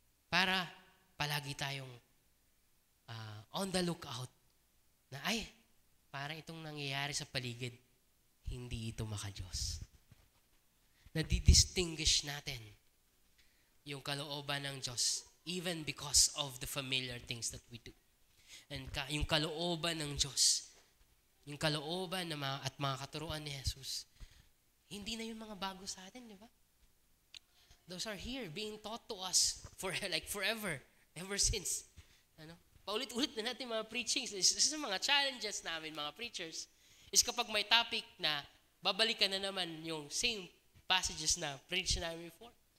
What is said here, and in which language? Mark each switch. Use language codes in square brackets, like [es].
[tl] Para palagi tayong [en] on the lookout [tl] na parang itong nangyayari sa paligid, hindi ito makadiyos. Nadidistinguish natin yung kalooban ng Diyos even because of the familiar things that we do. And yung kalooban ng Diyos, yung kalooban at mga katuruan ni Jesus, hindi na yung mga bago sa atin, di ba? [en] Those are here, being taught to us for like forever, ever since. [tl] Paulit-ulit na natin mga preachings. Isa sa mga challenges namin, mga preachers, is kapag may topic na babalikan na naman yung same passages na preach namin before.